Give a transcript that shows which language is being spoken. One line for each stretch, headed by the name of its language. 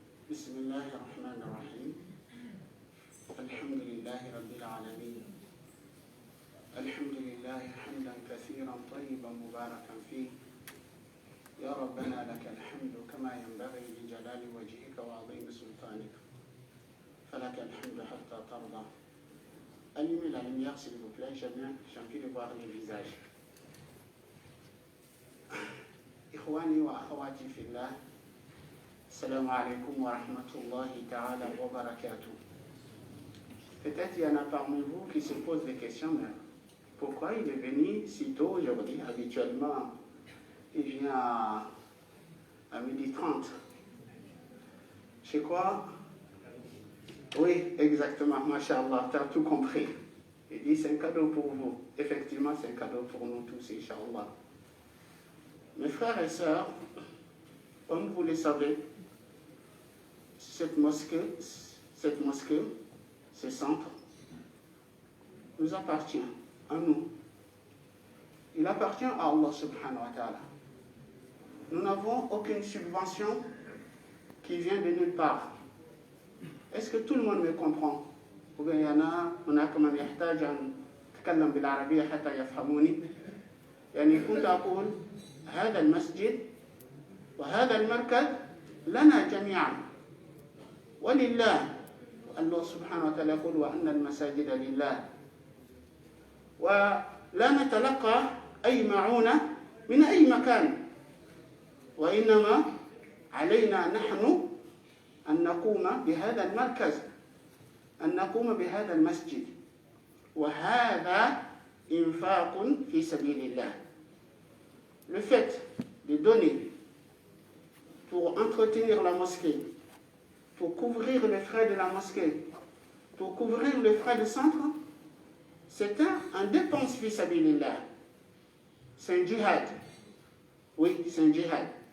Arabic: بسم الله الرحمن الرحيم الحمد لله رب العالمين الحمد لله حمدا كثيرا طيبا مباركا فيه يا ربنا لك الحمد كما ينبغي لجلال وجهك وعظيم سلطانك فلك الحمد حتى ترضى.
French: Allumez la lumière s'il vous plaît, j'ai envie de voir les visages.
Arabic: إخواني وأخواتي في الله Assalamu alaikum wa rahmatullahi ta'ala wa barakatuh.
French: Peut-être il y en a parmi vous qui se posent des questions, mais pourquoi il est venu si tôt aujourd'hui? Habituellement, il vient à 12h30. C'est quoi? Oui, exactement, masha'Allah, tu as tout compris. Il dit c'est un cadeau pour vous. Effectivement, c'est un cadeau pour nous tous, incha'Allah. Mes frères et sœurs, comme vous le savez, cette mosquée, ce centre, nous appartient à nous. Il appartient à Allah subhanahu wa ta'ala. Nous n'avons aucune subvention qui vient de nulle part. Est-ce que tout le monde me comprend? Ou bien il y en a,
Arabic: هناك من يحتاج أن أتكلم بالعربية حتى يفهموني. يعني كنت أقول هذا المسجد وهذا المركز لنا جميعا. ولله الله سبحانه وتعالى يقول وأن المساجد لله ولا نتلقى أي معونة من أي مكان وإنما علينا نحن أن نقوم بهذا المركز أن نقوم بهذا المسجد وهذا إنفاق في سبيل الله.
French: Le fait de donner pour entretenir la mosquée, pour couvrir les frais de la mosquée, pour couvrir les frais de centre, c'est un dépense fi sabilillah. C'est un djihad. Oui, c'est un djihad.